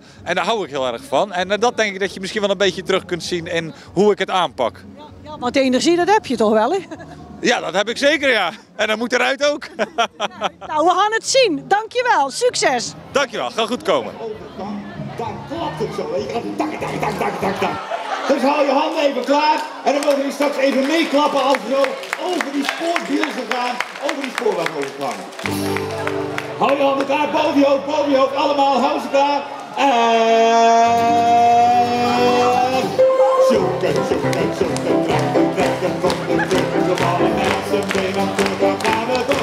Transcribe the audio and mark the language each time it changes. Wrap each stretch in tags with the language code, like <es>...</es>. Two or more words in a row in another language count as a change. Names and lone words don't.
<nl>En daar hou ik heel erg van. En dat denk ik dat je misschien wel een beetje terug kunt zien in hoe ik het aanpak. Ja, want energie, dat heb je toch wel, hè? Ja, dat heb ik zeker, ja. En dat moet eruit ook. Nou, we gaan het zien. Dankjewel. Succes. Dankjewel, gaat goed komen. Dan klapt het zo, weet je. Tak, tak, tak, tak, tak, tak. Dus hou je handen even klaar. En dan mogen jullie straks even meeklappen als we zo over die spoorbielsen gaan. Over die spoorweg overklangen. Hou je handen klaar, boven je hoofd, allemaal, hou ze klaar. En... Zoeken, zoeken, zoeken, trekken, konden, drukken, de ballen met z'n benen, dan gaan we door.</nl>